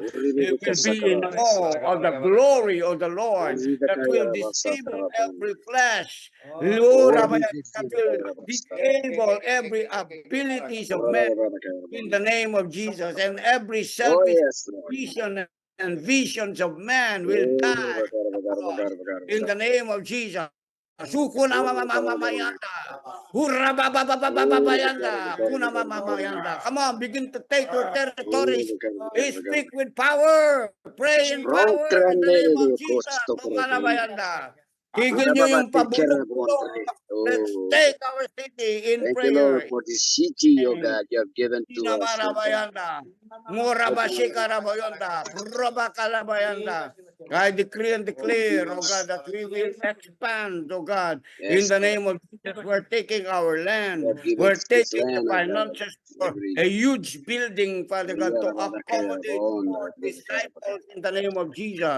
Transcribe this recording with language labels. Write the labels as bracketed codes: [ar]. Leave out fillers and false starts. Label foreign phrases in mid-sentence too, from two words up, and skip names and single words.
[en] They will be in awe of the glory of the Lord that will disable every flesh. Lord, that will disable every abilities of men in the name of Jesus, and every selfish vision and visions of man will die in the name of Jesus. Sukuna mamamayanda. Hurra babababayanda. Kuna mamamayanda. Come on, begin to take your territories. Speak with power. Pray in power in the name of Jesus. Mangalabayanda. [tl] Tigil nyo yung pabulong-bulong. [en] Let's take our city in Thank you, Lord, prayer. for this city, oh God, you have given to us. oh God. Inamarabayanda. Murabashikarabayanda. Rabakalabayanda. I decree and declare, oh God, that we will expand, oh God, in Yes, the Lord. name of Jesus. We're taking our You land. have given We're us this taking the land, oh God. finances for a huge building, Father God, to accommodate more disciples in the name of Jesus.